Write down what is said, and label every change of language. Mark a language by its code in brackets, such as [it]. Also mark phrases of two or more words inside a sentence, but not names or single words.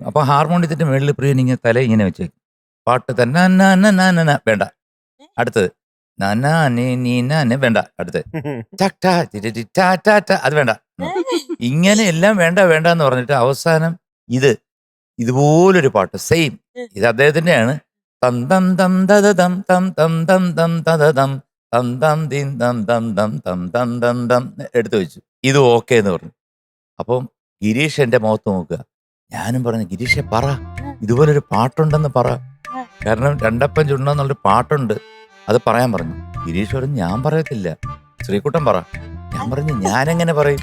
[ml] അപ്പൊ ഹാർമോണിയത്തിന്റെ മേളിൽ പ്രിയൻ ഇങ്ങനെ തല ഇങ്ങനെ വെച്ചേക്കും. പാട്ട് തന്നെ വേണ്ട, അടുത്തത് വേണ്ട, അടുത്തത് അത് വേണ്ട. ഇങ്ങനെ എല്ലാം വേണ്ട എന്ന് പറഞ്ഞിട്ട് അവസാനം ഇതുപോലൊരു പാട്ട് സെയിം ഇത് അദ്ദേഹത്തിന്റെയാണ്. തം തം തം തം തം തം തം തം തം തം തം ദിൻ തം തം തം തം തം തം തം എടുത്തു വെച്ചു. ഇത് ഓക്കെ എന്ന് പറഞ്ഞു. അപ്പം ഗിരീഷ് എന്റെ മുഖത്ത് നോക്കുക. ഞാനും പറഞ്ഞു ഗിരീഷെ പറ, ഇതുപോലൊരു പാട്ടുണ്ടെന്ന് പറ. കാരണം രണ്ടപ്പം ചുണ്ടെന്നുള്ളൊരു പാട്ടുണ്ട്, അത് പറയാൻ പറഞ്ഞു. ഗിരീഷ് പറഞ്ഞു ഞാൻ പറയത്തില്ല, ശ്രീകുട്ടൻ പറ. ഞാൻ പറഞ്ഞു ഞാനെങ്ങനെ പറയും.